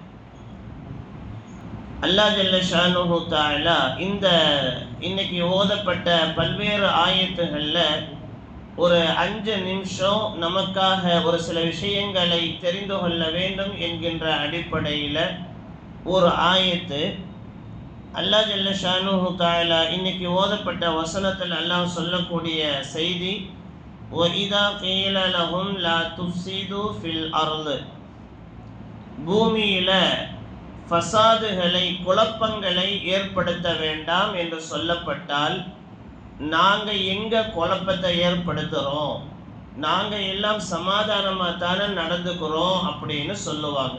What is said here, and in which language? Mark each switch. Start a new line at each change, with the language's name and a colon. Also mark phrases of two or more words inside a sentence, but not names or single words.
Arabic: الله جل شأنه تعالى
Tamil: இந்த இன்னைக்கு ஓதப்பட்ட பல்வேறு ஆயத்துகள்ல ஒரு 5 நிமிஷம் நமக்காக ஒரு சில விஷயங்களை தெரிந்து கொள்ள வேண்டும் என்கின்ற அடிப்படையில் ஒரு ஆயத்து.
Arabic: الله جل شأنه تعالى
Tamil: இன்னைக்கு ஓதப்பட்ட வசனத்தில் அல்லாஹ் சொல்லக்கூடிய செய்தி,
Arabic: وَإِذَا قِيلَ لَهُمْ لَا تُفْسِدُوا فِي الْأَرْضِ,
Tamil: பூமியில் ஃபசாதுகளை, குழப்பங்களை ஏற்படுத்த வேண்டாம் என்று சொல்லப்பட்டால், நாங்கள் எங்கே குழப்பத்தை ஏற்படுத்துகிறோம், நாங்கள் எல்லாம் சமாதானமாக தானே நடந்துக்கிறோம் அப்படின்னு சொல்லுவாங்க.